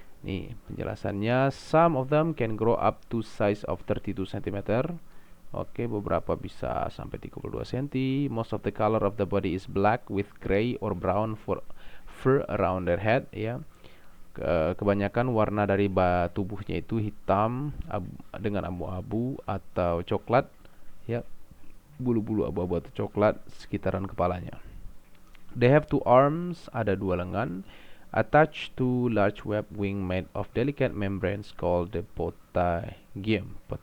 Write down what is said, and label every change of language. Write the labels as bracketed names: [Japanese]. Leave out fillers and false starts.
[Indonesian] Nih penjelasannya, [English] some of them can grow up to size of 32 cm. [Indonesian] Beberapa bisa sampai 32 cm. [English] Most of the color of the body is black with gray or brown fur around their head ya. [Indonesian] Kebanyakan warna dari tubuhnya itu hitam dengan abu-abu atau coklat ya, bulu-bulu abu-abu atau coklat sekitaran kepalanya. [English] They have two arms, [Indonesian] ada dua lengan, [English] attached to large web wing made of delicate membranes called the patagium.